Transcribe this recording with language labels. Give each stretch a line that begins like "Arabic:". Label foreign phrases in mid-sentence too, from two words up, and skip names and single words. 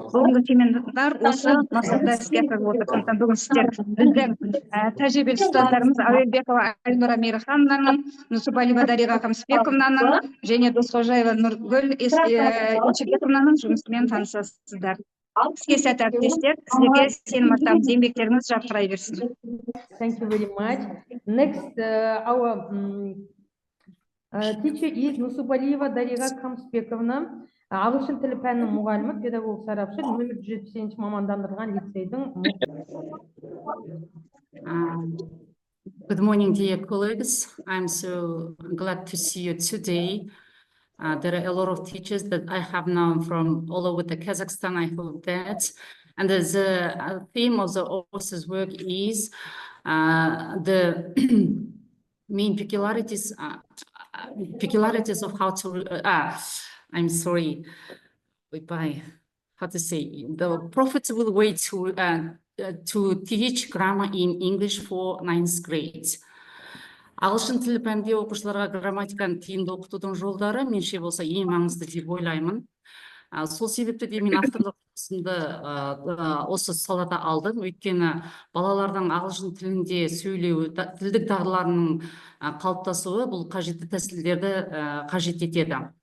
Kazakh: Бүгінгі семинар осы мақсатта іске асырылып отыр. Сондықтан бүгін сіздер біздің тәжірибелі ұстаздарымыз Әуелбекова Айнұра Мейірхановнаның, Нусупалиева Дариға Қамысбековнаның және Досқожаева Нұргүл Ешебековнаның жұмысымен танысасыздар. Сізге сәт әріптестер, сіздерге сенім артамыз, еңбектеріңіз жарқырай берсін.
English: Thank you very much. Next, our teacher is
Kazakh: Нусупалиева Дариға Қамысбековна, ағылшын тілі пәнінің мұғалімі, педагог сарапшы, нөмір 170 мамандандырылған лицейдің.
English: Good morning, dear colleagues. I'm so glad to see you today. There are a lot of teachers that I have known from all over the Kazakhstan. I hope that. And the theme of the author's work is the main peculiarities of how to. I'm sorry. How to say the profitable way to teach grammar in English for 9th grade.
Kazakh: Ағылшын тілі пәнде оқушыларға грамматиканы тиімді оқытудың жолдары менше болса ең маңызды деп ойлаймын. Сол себепті де мен авторлық жұмысымды осы салада алдым. Өйткені балалардың ағылшын тілінде сөйлеуі, тілдік дағдыларының қалыптасуы бұл қажетті тәсілдерді қажет етеді.